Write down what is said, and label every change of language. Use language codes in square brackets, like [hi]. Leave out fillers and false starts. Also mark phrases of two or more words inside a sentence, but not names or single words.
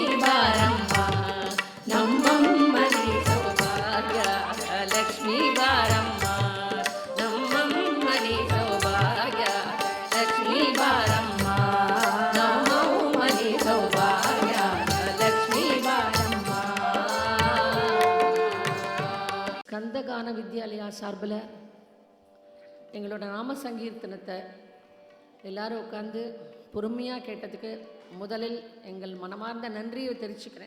[kn] ಬಾರಮ್ಮ ನಮ್ಮಮ್ಮನಿ ಸೌಭಾಗ್ಯಲಕ್ಷ್ಮೀ ಬಾರಮ್ಮ ನಮ್ಮಮ್ಮನಿ ಸೌಭಾಗ್ಯ ಲಕ್ಷ್ಮೀ ಬಾರಮ್ಮ ನಮ್ಮಮ್ಮನಿ ಸೌಭಾಗ್ಯ ಲಕ್ಷ್ಮೀ ಬಾರಮ್ಮ. [ta] கந்தகான வித்யாலயா சார்பில் எங்களோட நாம சங்கீர்த்தனத்தை எல்லாரும் உட்காந்து பொறுமையாக கேட்டதுக்கு முதலில் எங்கள் மனமார்ந்த நன்றியை தெரிவிச்சுக்கிறேன்.